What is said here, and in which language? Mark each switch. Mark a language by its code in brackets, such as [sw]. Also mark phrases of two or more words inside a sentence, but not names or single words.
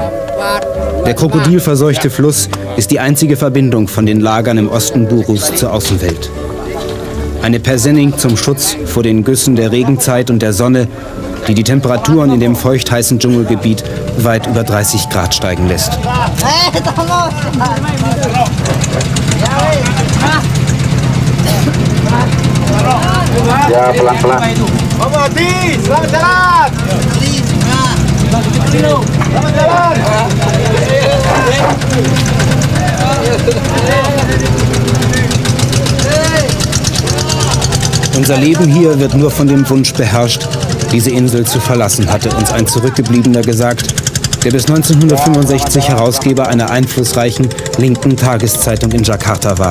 [de] Der krokodilverseuchte Fluss ist die einzige Verbindung von den Lagern im Osten Burus zur Außenwelt. Eine Persenning zum Schutz vor den Güssen der Regenzeit und der Sonne, die die Temperaturen in dem feuchtheißen Dschungelgebiet weit über 30 Grad steigen lässt. [id] Ya, pelan-pelan. Selamat jalan. Selamat jalan. [de] Unser Leben hier wird nur von dem Wunsch beherrscht, diese Insel zu verlassen, hatte uns ein Zurückgebliebener gesagt, der bis 1965 Herausgeber einer einflussreichen linken Tageszeitung in Jakarta war.